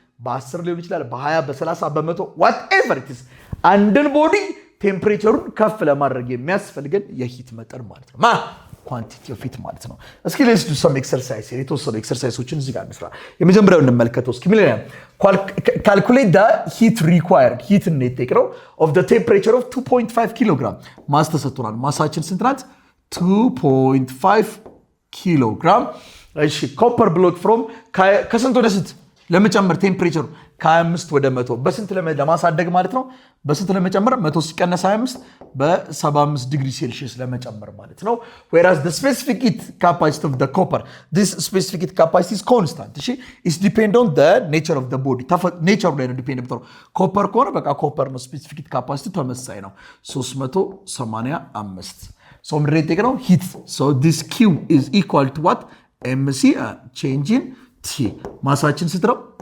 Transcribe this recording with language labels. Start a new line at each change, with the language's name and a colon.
Amharic: በ10 ሊሆን ይችላል፣ በ20 በ30 በ100
English: whatever it is
Amharic: አንድን ቦዲ ቴምፕሬቸሩን ከፍ ለማድረግ የሚያስፈልገን የሂት መጠን ማለት ነው። ኳንቲቲ ኦፍ ሂት ማለት ነው። እስኪ
English: let's do some exercise
Amharic: የተወሰኑ ኤክሰርሳይሶችን እዚህ ጋር እንስራ። የመጀመሪያውን እንመልከተው እስኪ ምን ይላል?
English: calculate the heat required heat intake of the temperature of 2.5 kg
Amharic: ማስ ተሰጥቶናል። ማሳችን ስንት ናት? 2.5 kg። እሺ ኮፐር ብሎክ ፍሮም ከስንት ወደ ስንት ለመጨመር ቴምፕሬቸሩ ከ25 ወደ 100 በስንት ለማሳደግ ማለት ነው። በስንት ለመጨመር 100 ሲቀነስ 25 በ75 ዲግሪ ሴልሺየስ ለመጨመር ማለት ነው።
English: whereas the specific heat capacity of the copper this specific heat capacity is constant እሺ is depend on the nature of the body nature
Amharic: ላይ ነው ዲፔንድ ብትሆን ኮፐር ከሆነ በቃ ኮፐር ነው
English: specific heat capacity
Amharic: ተመሳሳይ ነው
English: 385 so ምድሬት ነው heat so this Q is equal to what mc change in T
Amharic: ማሳችን ስንት ነው?